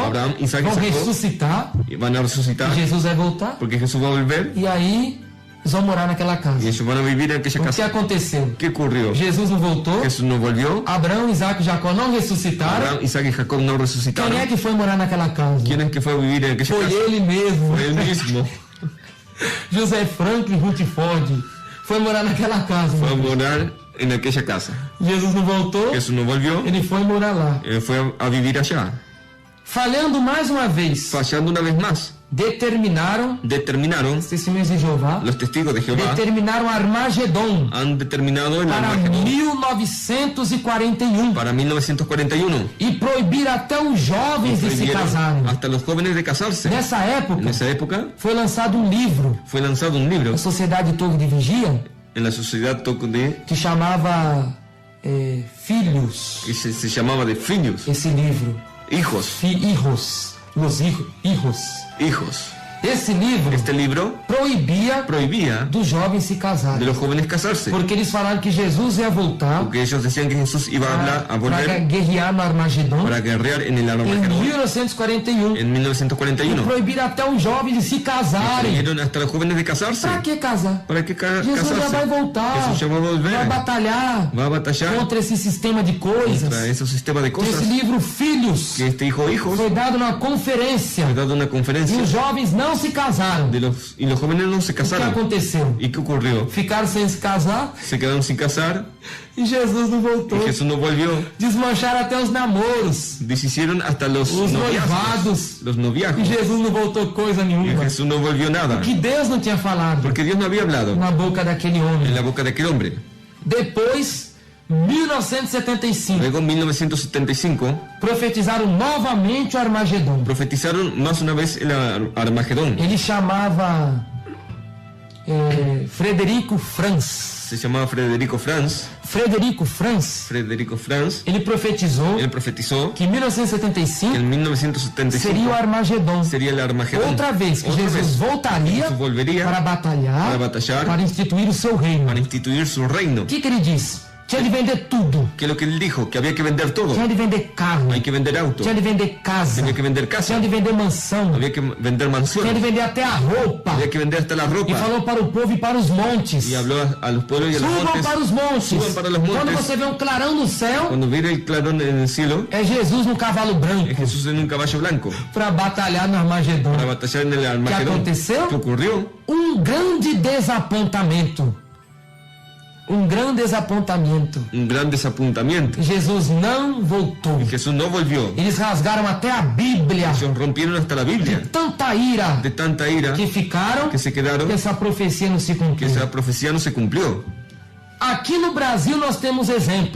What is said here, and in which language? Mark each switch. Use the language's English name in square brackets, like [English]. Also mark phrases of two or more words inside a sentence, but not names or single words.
[Portuguese] Abraão, Isaac e vão Jacó ressuscitar [Spanish] Y van a resucitar [Portuguese] e Jesus vai voltar. [Spanish] porque Jesús va a volver. [Portuguese] E aí Eles vão morar naquela casa. [Spanish] Y ellos van a vivir en aquella [Portuguese] O que [Spanish] casa. [Portuguese] aconteceu? [Spanish] ¿Qué ocurrió? [Portuguese] Jesus não voltou. [Spanish] Jesús no volvió. [Portuguese] Abraão, Isaac e Jacó não ressuscitaram. [Spanish] Abraham, Isaac y Jacob no resucitaron. [Portuguese] Quem é que foi morar naquela casa? [Spanish] ¿Quién es que fue a vivir en aquella [Portuguese] Foi [Spanish] casa? [Portuguese] ele mesmo. [Spanish] Fue él mismo. [Portuguese] José Franklin Rutherford foi morar naquela casa. [Spanish] Fue a morar en aquella casa. [Portuguese] Jesus não voltou. [Spanish] Jesús no volvió. [Portuguese] Ele foi morar lá. [Spanish] Él fue a vivir allá. [Portuguese] Falhando mais uma vez, [Spanish] Fallando una vez más, [Portuguese] determinaram, [Spanish] determinaron, [Portuguese] os testemunhos de Jeová, [Spanish] los testigos de Jehová [Portuguese] determinaram Armagedon [Spanish] han determinado el [Portuguese] para [Spanish] Armagedón [Portuguese] 1941 [Spanish] para 1941. [Portuguese] e proibiram até os jovens de se [Spanish] Prohibieron [Portuguese] casarem. [Spanish] hasta los jóvenes de casarse. [Portuguese] Nessa época, [Spanish] En esa época [Portuguese] foi lançado um livro [Spanish] fue lanzado un libro [Portuguese] na Sociedade Torre de Vigia [Spanish] en la sociedad de [Portuguese] que chamava Filhos. [Spanish] que se llamaba de Filios, Esse livro, hijos, Hijos, los hijos. hijos. [Portuguese] Esse livro [Spanish] Este libro [Portuguese] proibia [Spanish] prohibía [Portuguese] dos jovens se [Spanish] de [Portuguese] casarem, [Spanish] los jóvenes casarse, [Portuguese] porque eles falaram que Jesus ia voltar [Spanish] porque ellos decían que Jesús iba a hablar, a [Portuguese] para [Spanish] volver [Portuguese] guerrear no Armagedon [Spanish] para guerrear en el [Portuguese] em [Spanish] Armagedón [Portuguese] 1941. [Spanish] en [Portuguese] E [Spanish] 1941. [Portuguese] proibiram até os jovens de se casarem. [Spanish] Prohibieron hasta los jóvenes de casarse. [Portuguese] Para que casar? [Spanish] ¿Para qué [Portuguese] Jesus já vai [Spanish] casarse? [Portuguese] voltar, [Spanish] Jesús ya va a volver, [Portuguese] vai batalhar [Spanish] va a batallar [Portuguese] contra esse sistema de coisas. [Spanish] contra esos sistemas de [Portuguese] Esse [Spanish] cosas. [Portuguese] livro Filhos [Spanish] Que este hijo hijos [Portuguese] foi dado numa conferência [Spanish] ha dado una [Portuguese] e [Spanish] conferencia [Portuguese] os jovens não se casaram. [Spanish] y los jóvenes no se [Portuguese] O que [Spanish] casaron. [Portuguese] aconteceu? [Spanish] ¿Y qué ocurrió? [Portuguese] Ficaram sem se casar [Spanish] Se quedaron sin casar [Portuguese] e Jesus não voltou. [Spanish] y Jesús no volvió. [Portuguese] Desmancharam até os namoros, [Spanish] Deshicieron hasta los [Portuguese] os [Spanish] noviazgos. [Portuguese] noivados. [Spanish] Los [Portuguese] E [Spanish] noviazgos. [Portuguese] Jesus não voltou coisa [Spanish] Y [Portuguese] nenhuma. [Spanish] Jesús no volvió nada. [Portuguese] Que Deus não tinha falado [Spanish] Porque Dios no había hablado [Portuguese] na boca daquele homem. [Spanish] en la boca de aquel hombre. [Portuguese] Depois, 1975, [Spanish] Luego en 1975 [Portuguese] profetizaram novamente o Armagedon. [Spanish] profetizaron más una vez el Armagedón. [Portuguese] Ele chamava Frederico Franz. [Spanish] Se llamaba Frederico Franz. [Portuguese] Frederico Franz, [Spanish] Frederico Franz. [Portuguese] ele profetizou [Spanish] Él profetizó [Portuguese] que em [Spanish] que [Portuguese] 1975 [Spanish] en [Portuguese] seria o [Spanish] 1975 [Portuguese] Armagedon. [Spanish] sería el Armagedón. [Portuguese] Outra vez que [Spanish] Otra [Portuguese] Jesus [Spanish] vez. [Portuguese] voltaria [Spanish] Jesús volvería [Portuguese] para batalhar, para instituir o seu reino. [Spanish] para instituir su reino. [Portuguese] O que ele disse? Tinha de vender tudo. [Spanish] ¿Qué es lo que él dijo? Que había que vender todo. [Portuguese] Tinha de vender carro. [Spanish] Hay que vender auto. [Portuguese] Tinha de vender casa. [Spanish] Había que vender casa. [Portuguese] Tinha de vender mansão. [Spanish] Había que vender [Portuguese] Tinha de [Spanish] mansiones. [Portuguese] vender até a roupa. [Spanish] Había que vender hasta la [Portuguese] E [Spanish] ropa. [Portuguese] falou para o povo e para os montes. [Spanish] Y habló a los pueblos y a los [Portuguese] Subam [Spanish] montes. [Portuguese] para os montes. [Spanish] Suban para los montes. [Portuguese] Quando você vê um clarão no céu, [Spanish] Cuando viene el clarón en el cielo, [Portuguese] é Jesus no cavalo branco [Spanish] es Jesús en un caballo blanco [Portuguese] para batalhar no Armagedon. [Spanish] para batallar en el Armagedón. [Portuguese] aconteceu? [Spanish] ¿Qué ocurrió? [Portuguese] Grande desapontamento. Grande desapontamento. [Spanish] Un gran desapuntamiento. [Portuguese] Jesus não voltou. [Spanish] Jesús no volvió. [Portuguese] Eles rasgaram até a Bíblia. [Spanish] Ellos rompieron hasta la Biblia. [Portuguese] Tanta ira [Spanish] De tanta ira [Portuguese] que ficaram, [Spanish] que se quedaron, [Portuguese] que essa profecia não se [Spanish] que [Portuguese] cumpriu. [Spanish] esa profecía no se cumplió. [Portuguese] Aqui no Brasil nós temos exemplo